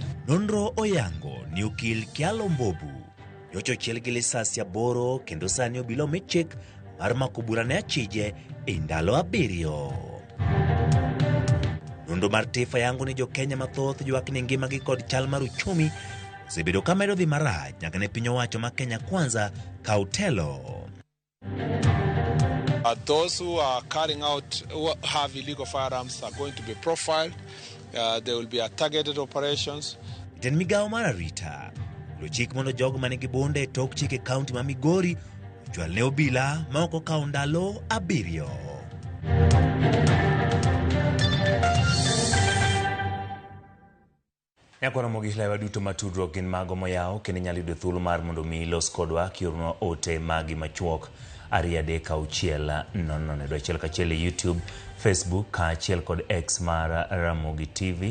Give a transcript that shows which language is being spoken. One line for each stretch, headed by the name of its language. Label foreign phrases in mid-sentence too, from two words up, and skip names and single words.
Luo (Kenya and Tanzania): Nonro oyango ni okil Kyalo Mbobu nyocha ochiel gi lisasi 8 kendo sani obila omi chik mar mako bura ne achije e ndalo 7. Nonro mar Tifa yango ni Jo-Kenya mathoth ywak ni ngimagi kod chal mar uchumi osebedo ka medo dhi marach nyaka ne piny owacho ma Kenya Kwanza kaw telo.
English: Those who are carrying out, who have illegal firearms are going to be profiled. There will be targeted operations.
Luo (Kenya and Tanzania): Jatend migawo mar arita olo chik mondo jogo manigi bonde e tok chike kaunti ma Migori ochwal ne obila ma ok okawo ndalo 7. Nyakoro mogik lewa duto matudruok gin mago moyaw kendo inyalo yudo thuolo mar mondo mi los kodwa kiorno ote magi machuok 2-3-0-1 e YouTube, Facebook kaachiel kod X mar Ramogi TV.